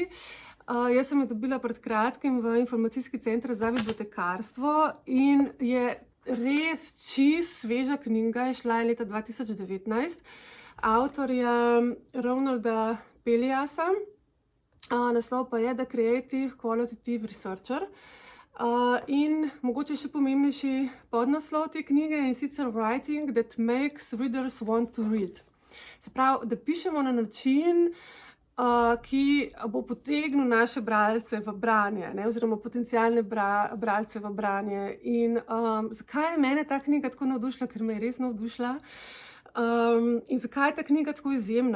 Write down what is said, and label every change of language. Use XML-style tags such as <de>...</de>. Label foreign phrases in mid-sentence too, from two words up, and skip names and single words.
<sl>Jaz sem jo dobila pred kratkim v informacijski center za bibliotekarstvo in je res čisto sveža knjiga, je šla leta 2019. Avtor je Ronalda Peliasa, naslov pa je The Creative Qualitative Researcher. In mogoče še pomembnejši podnaslov te knjige, in sicer Writing that makes readers want to read. Se pravi, da pišemo na način, ki bo potegnil naše bralce v branje, ne, oziroma potencialne bralce v branje. In zakaj je mene ta knjiga tako navdušila, ker me je res navdušila, in zakaj je ta knjiga tako izjemna?</sl>